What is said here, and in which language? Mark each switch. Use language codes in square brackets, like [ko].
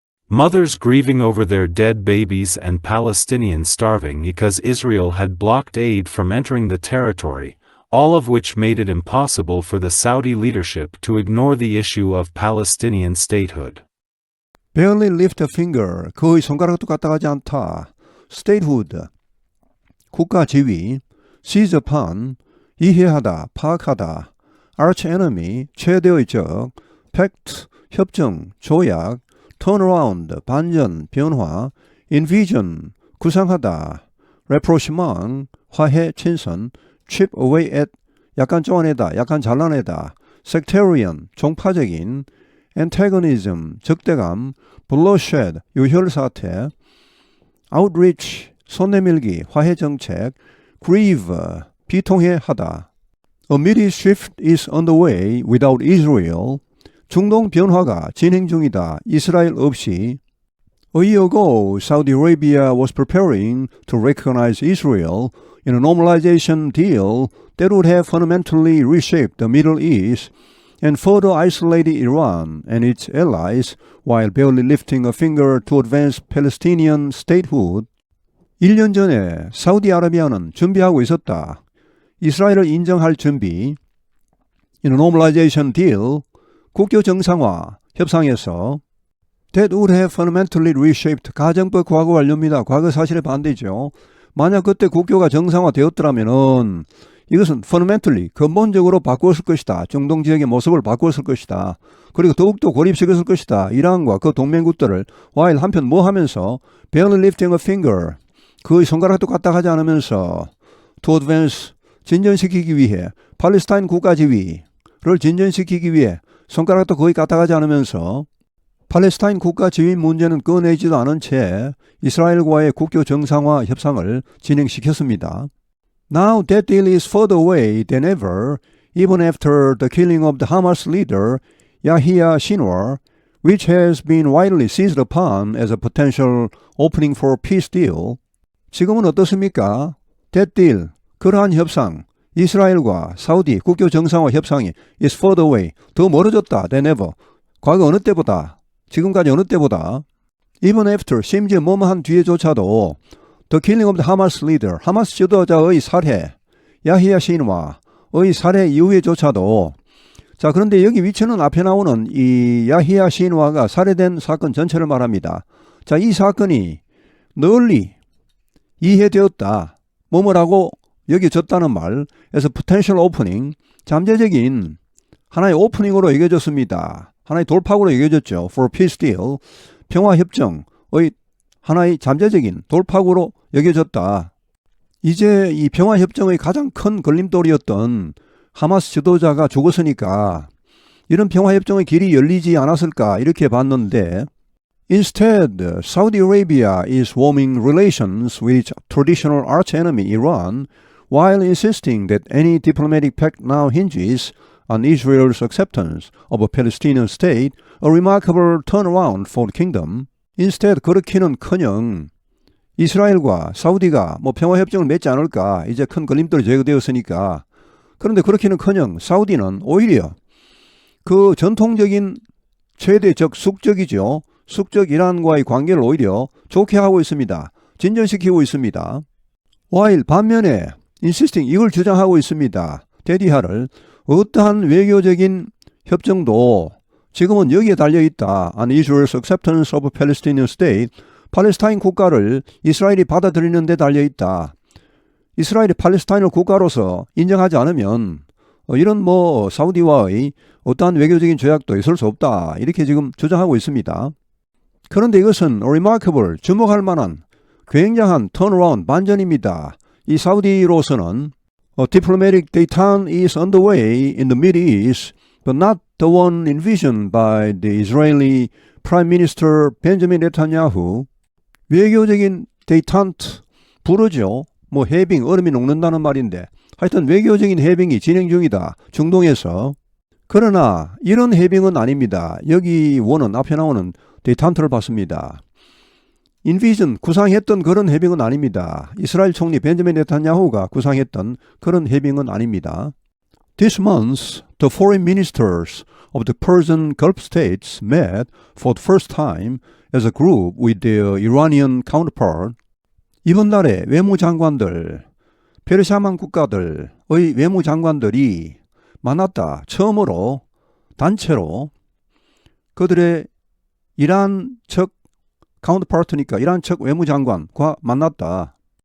[en] Mothers grieving over their dead babies and Palestinians starving because Israel had blocked aid from entering the territory, all of which made it impossible for the Saudi leadership to ignore the issue of Palestinian statehood. Barely lift a finger, [ko] 거의 손가락도 까딱하지 않다. Statehood, 국가 지위, [en] seize upon, [ko] 이해하다, 파악하다. [en] Arch enemy, [ko] 최대의 적, pact, 협정, 조약, turnaround, 반전, 변화, envision, 구상하다, rapprochement, 화해, 친선, [en] chip away at, [ko] 약간 쪼아내다, 약간 잘라내다, sectarian, 종파적인, antagonism, 적대감, bloodshed, 유혈사태, outreach, 손내밀기, 화해정책, grieve, 비통해하다. [en] A Mideast shift is underway without Israel. [ko] 중동 변화가 진행 중이다. 이스라엘 없이. [en] A year ago, Saudi Arabia was preparing to recognize Israel in a normalization deal that would have fundamentally reshaped the Middle East and further isolated Iran and its allies while barely lifting a finger to advance Palestinian statehood. [ko] 1년 전에 사우디아라비아는 준비하고 있었다. 이스라엘을 인정할 준비. [en] In a normalization deal, [ko] 국교 정상화 협상에서 [en] that would have fundamentally reshaped [ko] 가정법 과거 완료입니다. 과거 사실에 반대죠. 만약 그때 국교가 정상화되었더라면은 이것은 fundamentally, 근본적으로 바꾸었을 것이다. 중동 지역의 모습을 바꾸었을 것이다. 그리고 더욱더 고립시켰을 것이다. 이란과 그 동맹국들을 while 한편 뭐 하면서 [en] barely lifting a finger, [ko] 거의 손가락도 까딱하지 않으면서 [en] to advance, [ko] 진전시키기 위해 팔레스타인 국가 지위를 진전시키기 위해 손가락도 거의 까딱하지 않으면서 팔레스타인 국가 지위 문제는 꺼내지도 않은 채 이스라엘과의 국교 정상화 협상을 진행시켰습니다. [en] Now that deal is further away than ever, even after the killing of the Hamas leader, Yahya Sinwar, which has been widely seized upon as a potential opening for a peace deal. [ko] 지금은 어떻습니까? [en] That deal, [ko] 그러한 협상, 이스라엘과 사우디 국교 정상화 협상이 [en] is further away. [ko] 더 멀어졌다. [en] than ever. [ko] 과거 어느 때보다. 지금까지 어느 때보다. [en] Even after. [ko] 심지어 뭐뭐한 뒤에조차도 [en] The killing of the Hamas leader. [ko] 하마스 지도자의 살해. 야히야 시인와의 살해 이후에조차도. 자, 그런데 여기 위치는 앞에 나오는 이 야히야 시인와가 살해된 사건 전체를 말합니다. 자, 이 사건이 널리 이해되었다. 뭐뭐라고 여겨졌다는 말에서 [en] potential opening, [ko] 잠재적인 하나의 오프닝으로 여겨졌습니다. 하나의 돌파구로 여겨졌죠. [en] For peace deal, [ko] 평화협정의 하나의 잠재적인 돌파구로 여겨졌다. 이제 이 평화협정의 가장 큰 걸림돌이었던 하마스 지도자가 죽었으니까 이런 평화협정의 길이 열리지 않았을까 이렇게 봤는데 [en] Instead, Saudi Arabia is warming relations with its traditional arch-enemy Iran while insisting that any diplomatic pact now hinges on Israel's acceptance of a Palestinian state, a remarkable turnaround for the kingdom. [ko] Instead, 그렇기는커녕 이스라엘과 사우디가 평화협정을 맺지 않을까 이제 큰 걸림돌이 제거되었으니까 그런데 그렇기는커녕 사우디는 오히려 그 전통적인 최대 적 숙적이죠. 숙적 이란과의 관계를 오히려 좋게 하고 있습니다. 진전시키고 있습니다. while 반면에 [en] insisting [ko] 이걸 주장하고 있습니다. 대디하를 어떠한 외교적인 협정도 지금은 여기에 달려있다. [en] on Israel's acceptance of a Palestinian state. [ko] 팔레스타인 국가를 이스라엘이 받아들이는 데 달려있다. 이스라엘이 팔레스타인을 국가로서 인정하지 않으면 이런 사우디와의 어떠한 외교적인 조약도 있을 수 없다. 이렇게 지금 주장하고 있습니다. 그런데 이것은 [en] remarkable, [ko] 주목할 만한 굉장한 turnaround, 반전입니다. 이 사우디로서는 [en] A diplomatic détente is underway in the Middle East, but not the one envisioned by the Israeli Prime Minister Benjamin Netanyahu. [ko] 외교적인 détente, 불어죠. 해빙, 얼음이 녹는다는 말인데 하여튼 외교적인 해빙이 진행 중이다. 중동에서. 그러나 이런 해빙은 아닙니다. 여기 원은 앞에 나오는 détente를 봤습니다. 인비전 구상했던 그런 해빙은 아닙니다. 이스라엘 총리 벤자민 네탄야후가 구상했던 그런 해빙은 아닙니다. [en] This month, the foreign ministers of the Persian Gulf states met for the first time as a group with their Iranian counterpart. [ko] 이번 달에 외무장관들, 페르시아만 국가들의 외무장관들이 만났다. 처음으로 단체로 그들의 이란 측 카운터파트니까 이란 측 외무장관과 만났다.